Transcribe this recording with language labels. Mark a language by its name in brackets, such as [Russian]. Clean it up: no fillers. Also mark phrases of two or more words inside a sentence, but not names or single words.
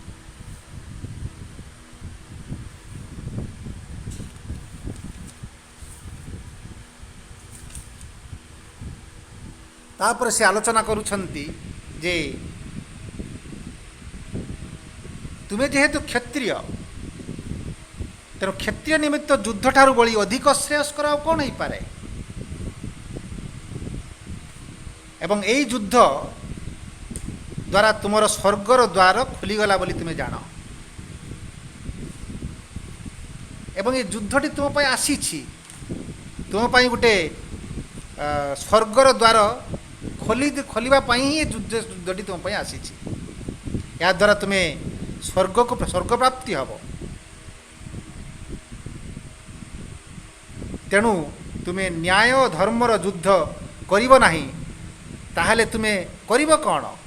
[Odia] ତାପର ସେ ଆଲୋଚନା କରୁଛନ୍ତି ଯେ ତୁମେ ଯେହେତୁ କ୍ଷତ୍ରିୟ ତେଣୁ କ୍ଷତ୍ରିୟ ନିମିତ୍ତ ଯୁଦ୍ଧ ଠାରୁ ବଡ଼ି ଅଧିକ ଶ୍ରେୟସ୍କର ଆ କଉଣ ହୋ ପାରେ। ଏବଂ ଏହି ଯୁଦ୍ଧ ଦ୍ୱାରା ତୁମର ସ୍ୱର୍ଗର ଦ୍ୱାର ଖୋଲିଗଲା ବୋଲି ତୁମେ ଜାଣ। ଏବଂ ଏ ଯୁଦ୍ଧଟି ତୁମ ପାଇଁ ଆସିଛି, ତୁମ ପାଇଁ ଗୋଟେ ସ୍ୱର୍ଗର ଦ୍ୱାର ଖୋଲିବା ପାଇଁ ହିଁ ଏ ଯୁଦ୍ଧଟି ତୁମ ପାଇଁ ଆସିଛି। ଏହାଦ୍ୱାରା ତୁମେ ସ୍ୱର୍ଗ ପ୍ରାପ୍ତି ହେବ। ତେଣୁ ତୁମେ ନ୍ୟାୟ ଧର୍ମର ଯୁଦ୍ଧ କରିବ ନାହିଁ, ତାହେଲେ ତୁମେ କରିବ କ'ଣ?